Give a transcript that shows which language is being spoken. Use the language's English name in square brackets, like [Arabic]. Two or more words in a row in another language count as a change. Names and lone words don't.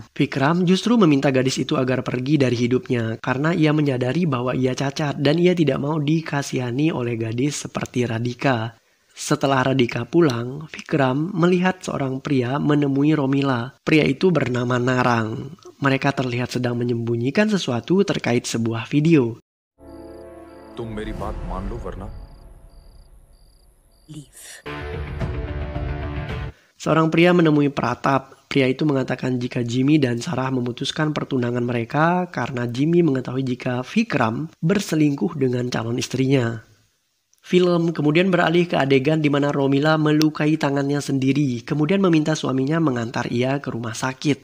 [Indonesian] Vikram justru meminta gadis itu agar pergi dari hidupnya karena ia menyadari bahwa ia cacat dan ia tidak mau dikasihani oleh gadis seperti Radhika. Setelah Radhika pulang, Vikram melihat seorang pria menemui Romila. Pria itu bernama Narang. Mereka terlihat sedang menyembunyikan sesuatu terkait sebuah video. [Hindi] तुम मेरी बात मान लो वरना [Indonesian] Leave. Seorang pria menemui Pratap. Pria itu mengatakan jika Jimmy dan Sarah memutuskan pertunangan mereka karena Jimmy mengetahui jika Vikram berselingkuh dengan calon istrinya. Film kemudian beralih ke adegan di mana Romila melukai tangannya sendiri, kemudian meminta suaminya mengantar ia ke rumah sakit.